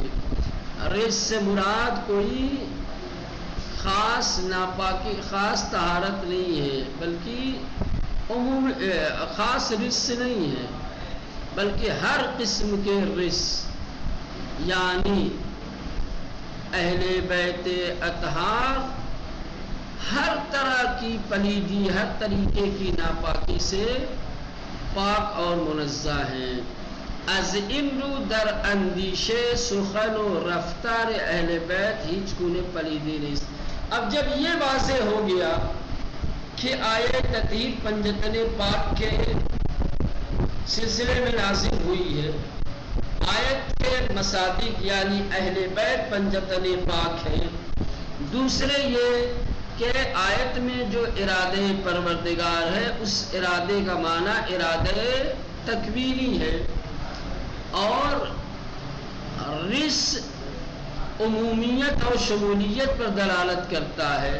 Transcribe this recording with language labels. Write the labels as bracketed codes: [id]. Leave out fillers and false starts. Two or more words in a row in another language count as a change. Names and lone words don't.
[ur] رجس سے مراد کوئی خاص ناپاکی، خاص طہارت نہیں ہے، بلکہ عموم خاص رجس نہیں ہے، بلکہ ہر قسم کے رجس. یعنی اہل بیت اطہار ہر طرح کی پلیدی، ہر طریقے کی ناپاکی سے پاک اور منزہ ہیں. [fa] از امرو در اندیشے سخن و رفتار اہل بیت ہیچ گونه پلیدی نیست. [ur] اب جب یہ واضح ہو گیا کہ آیت تطہیر پنجتن پاک کے سلسلے میں نازل ہوئی ہے، آیت کے مصادیق یعنی اہل بیت پنجتن پاک ہیں. دوسرے یہ کہ آیت میں جو ارادہ پروردگار ہے اس ارادے کا معنی ارادہ تکوینی ہے اور رجس عمومیت اور شمولیت پر دلالت کرتا ہے.